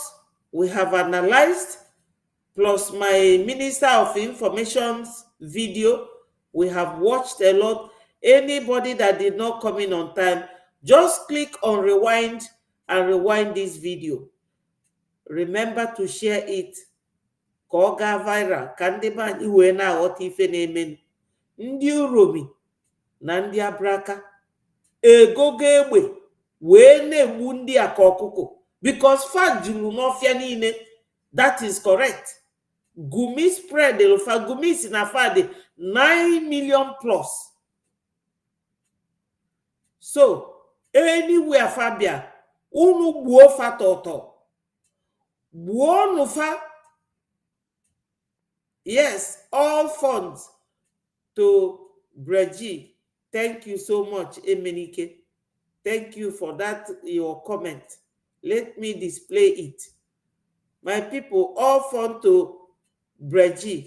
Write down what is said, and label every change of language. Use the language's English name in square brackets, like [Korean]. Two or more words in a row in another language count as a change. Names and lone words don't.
[English] We have analyzed. Plus my Minister of Information's video. We have watched a lot. Anybody that did not come in on time, just click on rewind and rewind this video. Remember to share it. [Igbo] Ka ọ gaa viral, ka ndị be anyị wee na-aghọta ife na-eme. Ndị uromi na ndị abraka egogo egbe wee na-egbu ndị a ka ọkụkọ, because fa juru n'ọfịa niile. [English] That is correct. [Igbo] Gumi spread fa Gumi si na fa dị 9 [English] million plus. [Igbo] So anywhere fa bịa, unu gbuo fa tọtọ, gbuo nu fa. [English] Yes, all funds to Breji. Thank you so much, Emenike. Thank you for that, your comment. Let me display it. My people, all funds to Breji.